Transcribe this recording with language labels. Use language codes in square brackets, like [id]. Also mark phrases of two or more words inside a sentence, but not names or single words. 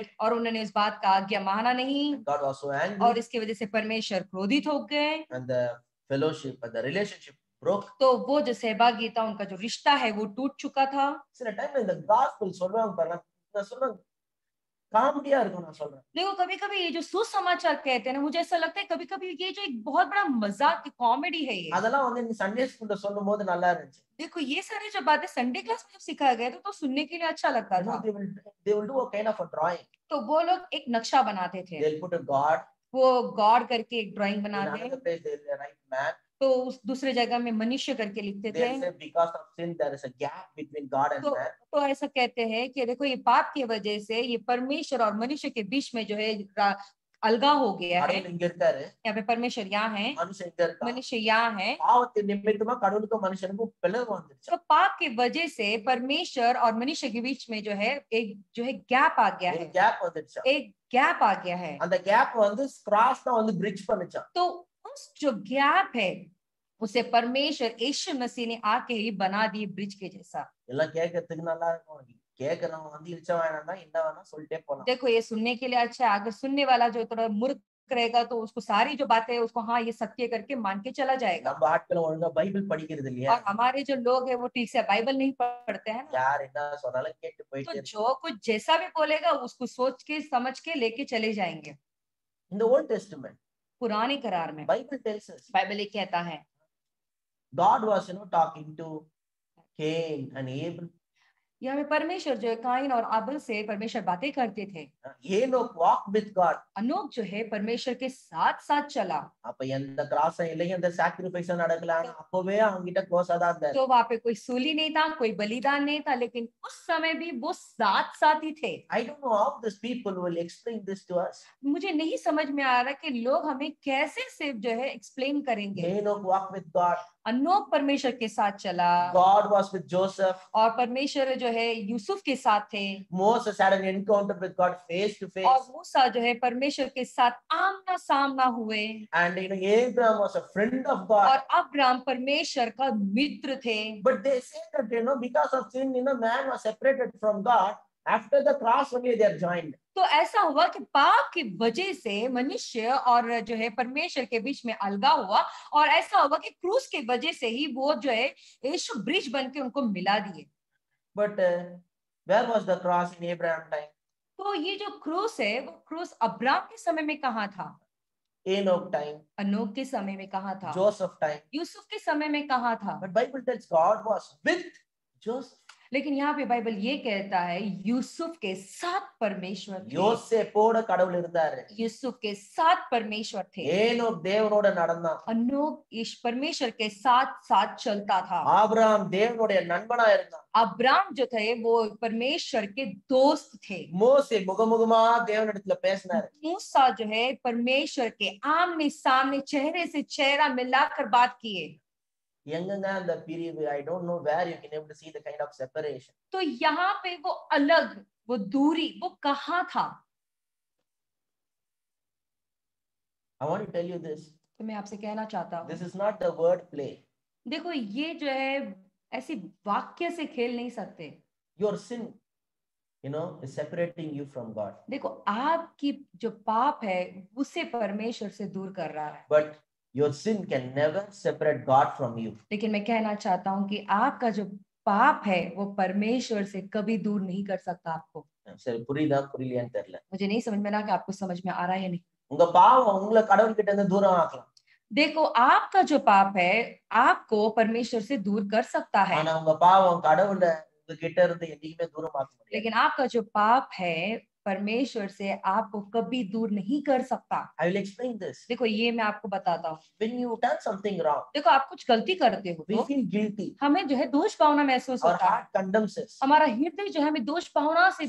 [hi] और उन्होंने उस बात का आज्ञा माना नहीं [en] and God was so angry, [hi] और इसकी वजह से परमेश्वर क्रोधित हो गए [en] and the fellowship, the relationship broke. [hi] तो वो जो सहभागिता उनका जो रिश्ता है वो टूट चुका था। [ta] சில டைம் இந்த gospel சொல்றாங்க பாருங்க, நான் சொல்றேன் காமெடியா இருக்கும், நான் சொல்றேன். [hi] देखो कभी कभी ये जो सुसमाचार कहते हैं ना, मुझे ऐसा लगता है कभी कभी ये जो एक बहुत बड़ा मजाक की कॉमेडी है ये। [ta] அதெல்லாம் வந்து நீ [en] Sunday School [ta] சொல்லும்போது நல்லா இருந்துச்சு. [hi] देखो ये सारी जो बातें [en] Sunday class [hi] में जब सिखाया गया तो सुनने के लिए अच्छा लगता था। [en] They will do a kind of a drawing. [hi] तो वो लोग एक नक्शा बनाते थे, [en] They'll put a god. [hi] वो गॉड करके एक ड्राइंग [en] In [hi] बनाते [en] another place they'll write man. [hi] तो उस दूसरे जगह में मनुष्य करके लिखते थे। [en] They'll say because of sin there is a gap between God and man. [hi] तो ऐसा कहते हैं कि देखो ये पाप की वजह से ये परमेश्वर और मनुष्य के बीच में जो है अलगा हो गया है। [ta] கடவுள் இங்க இருக்காரு, [hi] यहाँ पे परमेश्वर यहाँ है, [ta] மனுஷன் இங்க இருக்கான். [hi] मनुष्य यहाँ है। [ta] பாவத்தின் நிமித்தமா கடவுளுக்கும் மனுஷனுக்கும் பிளவு வந்துருச்சு. [hi] तो पाप की वजह से परमेश्वर और मनुष्य के बीच में जो है एक जो है गैप आ गया [ta] ஒரு [hi] है, [ta] கேப் வந்துருச்சு. [hi] एक गैप आ गया है। [ta] அந்த கேப் வந்து கிராஸ் தான் வந்து பிரிட்ஜ் பண்ணுச்சான். तो उस जो गैप है उसे परमेश्वर यीशु मसीह ने आके ही बना दी ब्रिज के जैसा। எல்லாம் கேட்கறதுக்கு நல்லா இருக்கும். கேட்கறவங்க வந்து இழிச்ச வேணாம்னா என்ன வேணா சொல்லிட்டே போலாம். [hi] देखो ये सुनने के लिए अच्छा है, अगर सुनने वाला जो थोड़ा मूर्ख रहेगा तो उसको सारी जो बातें है उसको हाँ ये सत्य करके मान के चला जाएगा। [ta] நம்ம ஆட்கள் ஒழுங்கா பைபிள் படிக்கிறது இல்லையா? [hi] और हमारे जो लोग है वो ठीक से बाइबल नहीं पढ़ते हैं ना, [ta] யார் என்ன சொன்னாலும் கேட்டு [hi] तो [ta] போயிட்டே [hi] जो कुछ जैसा भी बोलेगा उसको सोच के समझ के लेके चले जाएंगे। [ta] இந்த ஓல்ட் டெஸ்டமென்ட் [hi] पुराने करार में [en] பைபிள் tells us [hi] बाइबल ये कहता है [en] God was talking to Cain and Abel. [hi] यहाँ में परमेश्वर जो है काइन और आबेल से परमेश्वर बातें करते थे। [en] Enoch walked with God. [hi] अनोक जो है परमेश्वर के साथ साथ चला। [ta] அப்ப எந்த கிராஸும் இல்லை, எந்த சாக்ரிஃபைஸும் நடக்கல. ஆனா அப்பவே அவங்க கிட்ட க்ளோஸா தான் இருந்தாரு. [hi] तो वहां पे कोई सूली नहीं था, कोई बलिदान नहीं था, लेकिन उस समय भी वो साथ साथ ही थे। [en] I don't know how these people will explain this to us. [hi] मुझे नहीं समझ में आ रहा कि लोग हमें कैसे सिर्फ जो है एक्सप्लेन करेंगे। [en] Enoch walked with God. [hi] अनोक परमेश्वर के साथ चला [en] God was with Joseph. [hi] और परमेश्वर जो है यूसुफ के साथ थे। [en] Moses had an encounter with God face to [hi] और [en] face. [hi] मूसा जो है परमेश्वर के साथ आमना सामना हुए। [en] And Abraham was a friend of God. [hi] और अब्राहम परमेश्वर का मित्र थे। [en] But they say that because of sin, man was separated from God. After the cross only they are joined. [hi] तो ऐसा हुआ कि पाप की वजह से मनुष्य और जो है परमेश्वर के बीच में अलगा हुआ, और ऐसा हुआ कि क्रूस की वजह से ही वो जो है यीशु ब्रिज बन के उनको मिला दिए। [en] But where was the cross in Abraham time? [hi] तो ये जो क्रूस है वो क्रूस अब्राहम के समय में कहाँ था, [en] Enoch time, [hi] अनोक के समय में कहाँ था, [en] Joseph time. [hi] यूसुफ के समय में कहाँ था। [en] But Bible tells God was with Joseph. [hi] लेकिन यहाँ पे बाइबल ये कहता है यूसुफ के साथ परमेश्वर थे। [ta] யோசேப்போட கடவுள் இருந்தாரு. [hi] यूसुफ के साथ परमेश्वर थे। [ta] ஏனோக் தேவனோட நடந்தான். [hi] अनोक इस परमेश्वर के साथ साथ चलता था। [ta] ஆபிரகாம் தேவனுடைய நண்பனா இருந்தான். [hi] अब्राहम जो थे वो परमेश्वर के दोस्त थे। [ta] மோசே முகமுகமா தேவனிடத்துல பேசினாரு. [hi] मूसा जो है परमेश्वर के आमने सामने चेहरे से चेहरा मिलाकर बात किए। [ta] எங்கங்க அந்த பிரிவு? [en] I don't know where you can able to see the kind of separation. [hi] तो यहाँ पे वो अलग, वो दूरी, वो कहाँ था? [en] I want to tell you this. [hi] तो मैं आपसे कहना चाहता हूँ, [en] This is not a word play. [hi] देखो ये जो है ऐसी वाक्य से खेल नहीं सकते। [en] Your sin, is separating you from God. [hi] देखो आपकी जो पाप है उसे परमेश्वर से दूर कर रहा है। [en] But your sin can never separate God from you. [hi] लेकिन मैं कहना चाहता हूँ कि आपका जो पाप है वो परमेश्वर से कभी दूर नहीं कर सकता आपको। [ta] சரி, புரியுதா புரியலையான்னு தெரியல. [hi] मुझे नहीं समझ में आ रहा कि आपको समझ में आ रहा है या नहीं। [ta] உங்க பாவம் உங்களை கடவுள் கிட்ட இருந்து தூரம் ஆக்கலாம். [hi] देखो आपका जो पाप है आपको परमेश्वर से दूर कर सकता है, [ta] ஆனா உங்க பாவம் கடவுளை உங்க கிட்ட இருந்து என்னைக்குமே தூரமாக்க முடியாது. [hi] लेकिन आपका जो पाप है परमेश्वर से आपको कभी दूर नहीं कर सकता। [en] I will explain this. [hi] देखो ये मैं आपको बताता हूँ। [en] When you done something wrong, [hi] देखो आप कुछ गलती करते हो [en] we [hi] तो [en] feel guilty. [hi] हमें जो है दोष भावना महसूस [en] Our [hi] होता है। [en] heart condemns us. [hi] हमारा हृदय जो है हमें दोष भावना से